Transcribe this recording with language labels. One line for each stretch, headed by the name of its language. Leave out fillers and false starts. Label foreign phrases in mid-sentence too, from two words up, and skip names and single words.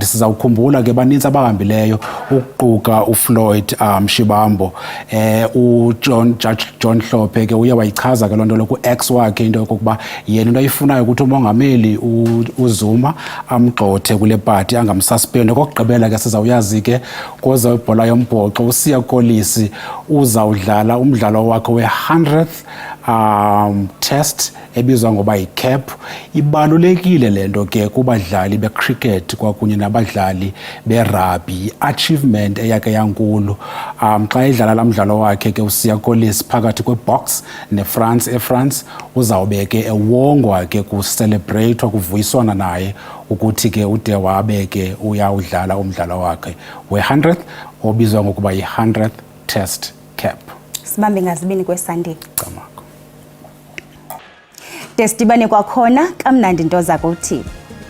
Xhosa: Sizawukhumbula ke baninzi abahambileyo ukuquka uFloyd Shivambu, Judge John Hlophe ke uye wayichaza ke loo nto ku-X wakhe into yokokuba yena into ayifunayo ukuthi umongameli uZuma amgxothe kule party angamsuspend. Kokugqibela ke sizawuyazi ke koza ibhola yombhoxo uSiya Kolisi uzawudlala umdlalo wakhe we-100th test ebizwa ngoba yi-cap. Ibalulekile lento ke kubadlali becricket kwakunye nabadlali berugby, achievement eyake yankulu xa edlala la mdlalo wakhe ke uSiya Kolisi phakathi kwebox neFrance. eFrance uzawube ke ewongwa ke kucelebratewa kuvuyiswana naye ukuthi ke ude wabe ke uyawudlala umdlalo wakhe we-100th obizwa ngokuba
English: yi-100th test cap.
Xhosa: Sibambe ngazibini kweSunday. Desidibane kwakhona kamnandi into zakuthi.